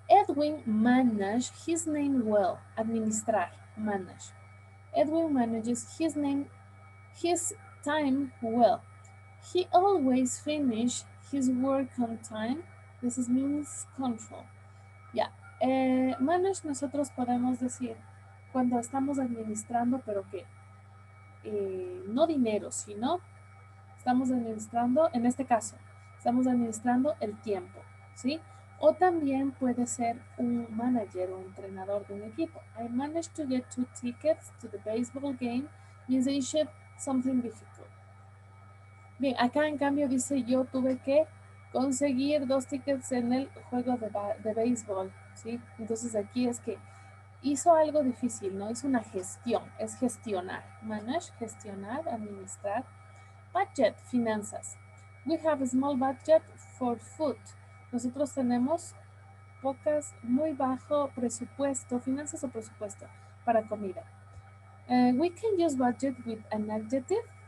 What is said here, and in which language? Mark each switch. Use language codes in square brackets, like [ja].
[en] Edwin managed his name well. Administrar. Manage. Edwin manages his time well. He always finishes his work on time. This means control. Ya. [es] Manage nosotros podemos decir cuando estamos administrando, pero que no dinero, sino estamos administrando, en este caso, estamos administrando el tiempo, ¿sí? O también puede ser un manager o entrenador de un equipo. [en] I managed to get 2 tickets to the baseball game. [es] Means they ship something difficult. Bien, acá en cambio dice yo tuve que conseguir 2 tickets en el juego de béisbol, ¿sí? Entonces aquí es que hizo algo difícil, ¿no? Hizo una gestión, es gestionar. Manage, gestionar, administrar. Budget, finanzas. [en] We have a small budget for food. [es] Nosotros tenemos muy bajo presupuesto, finanzas o presupuesto para comida. [en] We can use budget with an adjective.